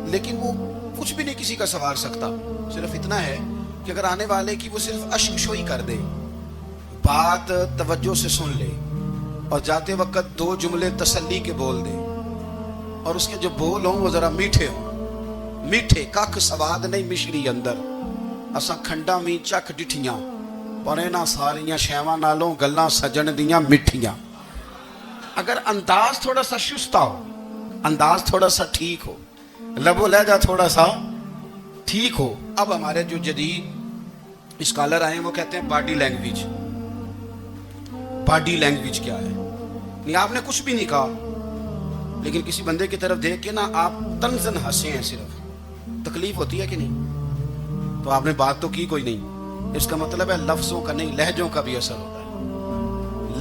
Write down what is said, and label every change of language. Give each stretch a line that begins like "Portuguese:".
Urdu: لیکن وہ کچھ بھی نہیں کسی کا سنوار سکتا. صرف اتنا ہے کہ اگر آنے والے کی وہ صرف اشک شوئی کر دے, بات توجہ سے سن لے اور جاتے وقت 2 جملے تسلی کے بول دے, اور اس کے جو بول ہوں وہ ذرا میٹھے ہوں.
Punjabi: میٹھے کک سواد نہیں مشری اندر, اساں کھنڈا می چک ڈٹھیاں پر اینا ساریاں شیواں نالوں گلاں سجن دیاں مٹھیاں.
Urdu: اگر انداز تھوڑا سا شستہ ہو, انداز تھوڑا سا ٹھیک ہو, لب و لہجہ تھوڑا سا ٹھیک ہو. اب ہمارے جو جدید اسکالر آئے ہیں وہ کہتے ہیں باڈی لینگویج. باڈی لینگویج کیا ہے؟ نہیں آپ نے کچھ بھی نہیں کہا, لیکن کسی بندے کی طرف دیکھ کے نا آپ تنزن ہنسے ہیں, صرف تکلیف ہوتی ہے کہ نہیں؟ تو آپ نے بات تو کی کوئی نہیں. اس کا مطلب ہے لفظوں کا نہیں لہجوں کا بھی اثر ہوتا ہے.